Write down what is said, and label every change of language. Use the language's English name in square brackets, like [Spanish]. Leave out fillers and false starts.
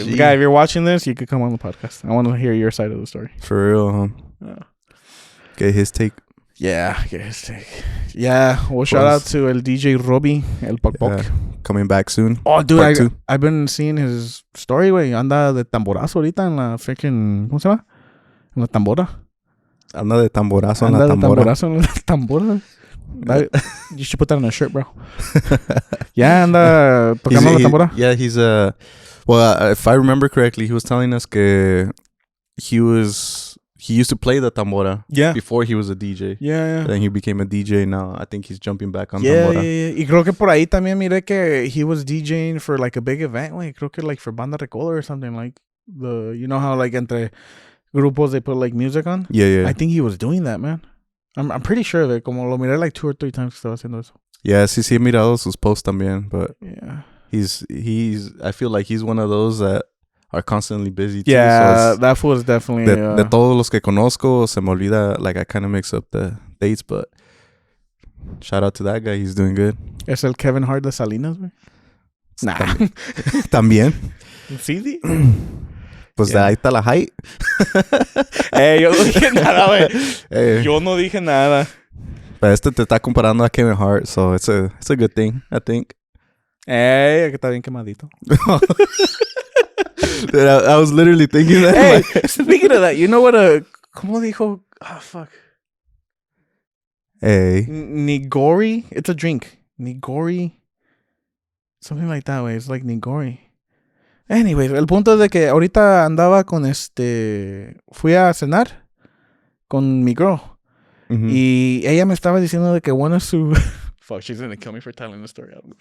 [English] a G. guy, if you're watching this, you could come on the podcast. I want to hear your side of the story. For real, huh? Get his take. Yeah, yeah. Well, shout out to el DJ Robbie, el Poc Poc. Coming back soon. Oh, dude, Part two. I've been seeing his story, güey. [Spanish] Anda de tamborazo ahorita en la freaking, ¿cómo se llama? En la tambora. Anda de tamborazo en Anda la de tambora. tamborazo en la tambora. [English] You should put that on a shirt, bro. [Spanish] Yeah, anda tocando la tambora. [English] Yeah, he's well, if I remember correctly, he was telling us que he used to play the tambora before he was a DJ. Yeah. Then he became a DJ. Now I think he's jumping back on Yeah. tambora. [Spanish] Y creo que por ahí también miré que [English] he was DJing for like a big event, [Spanish] güey. Creo que [English] like for Banda Recola or something, like you know how like [Spanish] entre grupos [English] they put like music on? Yeah. I think he was doing that, man. I'm pretty sure of it. [Spanish] Como lo miré [English] like 2 or 3 times [Spanish] que estaba haciendo eso. Yeah, sí he mirado sus posts también, [English] but yeah, he's I feel like he's one of those that are constantly busy too. Yeah, so that was definitely [Spanish] de todos los que conozco se me olvida, [English] like I kind of mix up the dates, but shout out to that guy, he's doing good. [Spanish] Es el Kevin Hart de Salinas, güey. Nah. También. ¿Sí? Pues de ahí está la height. Yo no dije nada, güey. Yo no dije nada. Pero te está comparando a [English] Kevin Hart, so it's a good thing, I think. [Spanish] Que está bien quemadito. [English] Dude, I was literally thinking that. Hey, speaking of that, you know what [Spanish] ¿cómo dijo? [English] Oh, fuck. Hey. Nigori? It's a drink. Nigori. Something like that, way. It's like Nigori. [Spanish] Anyways, el punto es de que ahorita andaba con fui a cenar con mi girl. Mm-hmm. Y ella me estaba diciendo de que [English] one of [Spanish] su... [English] Fuck, she's gonna kill me for telling the story.